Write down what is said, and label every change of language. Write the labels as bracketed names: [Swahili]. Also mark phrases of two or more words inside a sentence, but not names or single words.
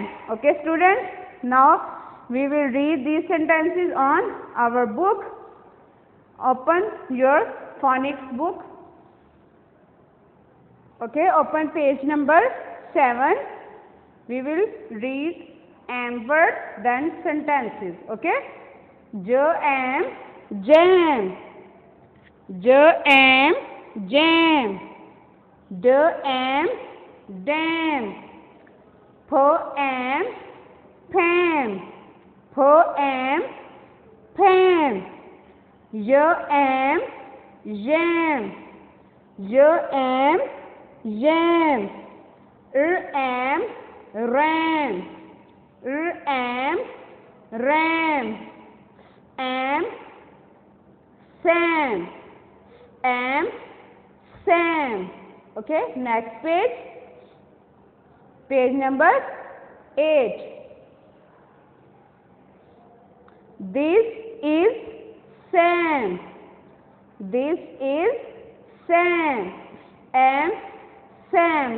[English] Okay students, now we will read these sentences on our book. Open your phonics book. Okay, open page number 7. We will read word then sentences. Okay, jam, jam, jam, jam, dam, dam, poem, pam, poem, pam, yam, yam, yam, yam, ram, ram, ram, sam, sam. Okay, next page, page number 8. This is Sam. This is Sam. Sam.